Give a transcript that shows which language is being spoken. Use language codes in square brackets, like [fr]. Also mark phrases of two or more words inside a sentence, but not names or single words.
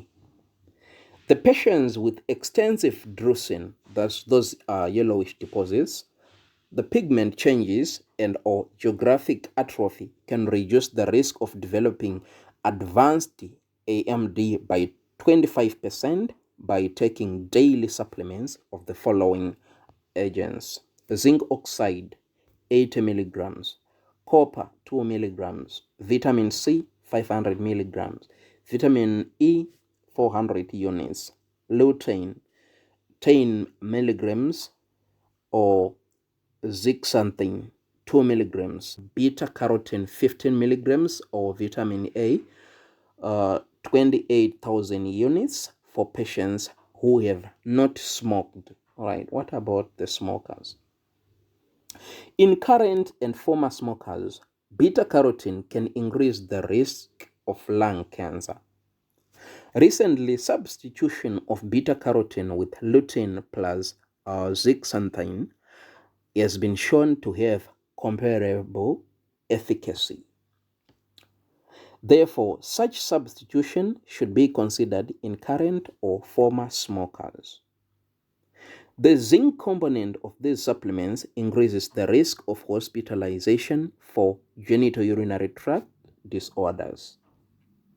[en] The patients with extensive drusen, that's those yellowish deposits, the pigment changes and or geographic atrophy can reduce the risk of developing advanced AMD by 25% by taking daily supplements of the following agents: zinc oxide 80 milligrams, copper 2 milligrams, vitamin C 500 milligrams, vitamin E 400 units, lutein 10 milligrams, or zeaxanthin 2 milligrams, beta carotene 15 milligrams, or vitamin A 28,000 units for patients who have not smoked. All right, what about the smokers? In current and former smokers, beta carotene can increase the risk of lung cancer. Recently, substitution of beta carotene with lutein plus zeaxanthin has been shown to have comparable efficacy. Therefore, such substitution should be considered in current or former smokers. The zinc component of these supplements increases the risk of hospitalization for genitourinary tract disorders.